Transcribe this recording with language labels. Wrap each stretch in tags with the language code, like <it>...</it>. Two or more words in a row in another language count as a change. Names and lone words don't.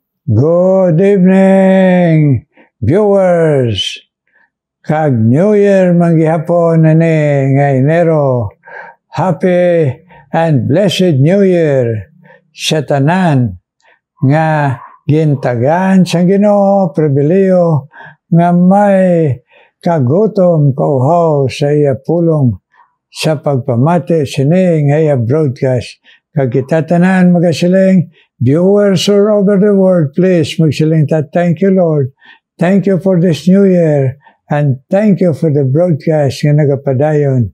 <en>Good evening, viewers.</en> <hil>Kag</hil> <en>New Year</en> <hil>manggihapon na ni nga Enero.</hil> <en>Happy and blessed New Year</en> <hil>sa tanan nga gintagan sa Ginoo pribiliyo nga may kagutom kauhaw sa iya pulong sa pagpamati sini nga iya broadcast. Kag kita tanan magasiling</hil> <en>viewers all over the world,</en> <hil>please magsiling ta,</hil> <en>thank you Lord. Thank you for this new year and thank you for the broadcast</en> <hil>nga nagapadayon.</hil>